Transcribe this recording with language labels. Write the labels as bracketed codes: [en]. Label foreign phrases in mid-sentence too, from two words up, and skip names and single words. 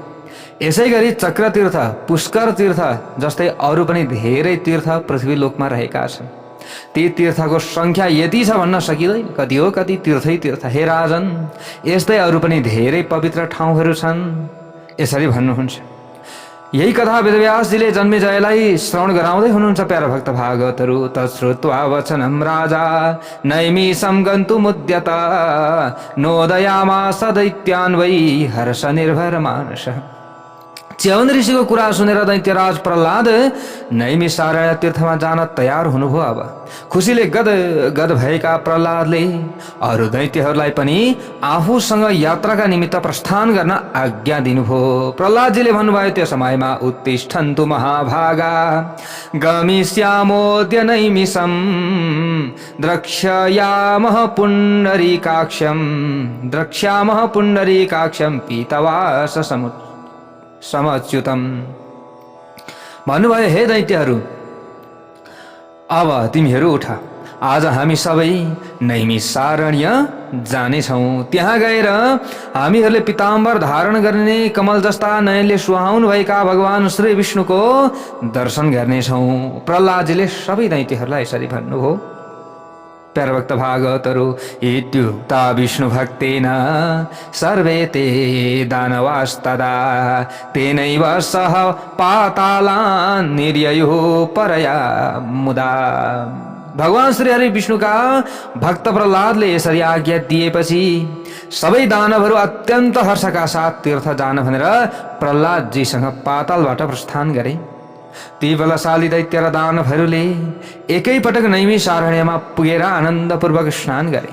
[ne] यसै गरी चक्र तीर्थ, पुष्कर तीर्थ जस्तै अरू पनि धेरै तीर्थ पृथ्वीलोकमा रहेका छन्। ती तीर्थको संख्या यति छ भन्न सकिँदैन। कति हो, कति तीर्थै तीर्थ। हे राजन, यस्तै अरू पनि धेरै पवित्र ठाउँहरू छन्, यसरी भन्नुहुन्छ। यही कथा वेदव्यासजीले जन्मेजयलाई श्रवण गराउँदै हुनुहुन्छ। प्यारा भक्त भागवतहरू, [sa] तच्छ्रुत्वा वचनं राजा नैमिषं गन्तुमुद्यत नोदयामास दैत्यान् वै हर्ष निर्भर मानसः। [ne] च्यवन ऋषिको कुरा सुनेर दैत्यराज प्रहलाद नैमिषारण्य तीर्थमा जान तयार हुनुभयो। अब खुसीले गद गद भएका प्रहलादले अरू दैत्यहरूलाई पनि आफूसँग यात्राका निमित्त प्रस्थान गर्न आज्ञा दिनुभयो। प्रहलादजीले भन्नुभयो, त्यो समयमा [sa] उत्तिष्ठन्तु महाभागा गमिष्यामोऽद्य नैमिषं द्रक्ष्यामः पुण्डरीकाक्षं पीतवास समच्युतम। [ne] भन्नुभयो, हे दैत्यहरू, अब तिमीहरू उठ, आज हामी सबै नैमिषारण्य जानेछौँ। त्यहाँ गएर हामीहरूले पिताम्बर धारण गर्ने कमल जस्ता नयनले सुहाउनु भएका भगवान श्री विष्णुको दर्शन गर्नेछौँ। प्रहलादजीले सबै दैत्यहरूलाई यसरी भन्नुभयो। प्यारभक्त भागवतहरू [sa] इत्युक्ता विष्णु भक्तेन सर्वे ते दानवास्तदा तेनैव सह पातालान् निर्ययुः परया मुदा। [ne] भगवान श्री हरि विष्णुका भक्त प्रहलादले यसरी आज्ञा दिएपछि सबै दानवहरू अत्यन्त हर्षका साथ तीर्थ जान भनेर प्रहलादजीसँग पातालबाट प्रस्थान गरे। ती बलशाली दैत्य र दानवहरूले एकैपटक नैमिषारण्यमा पुगेर आनन्दपूर्वक स्नान गरे।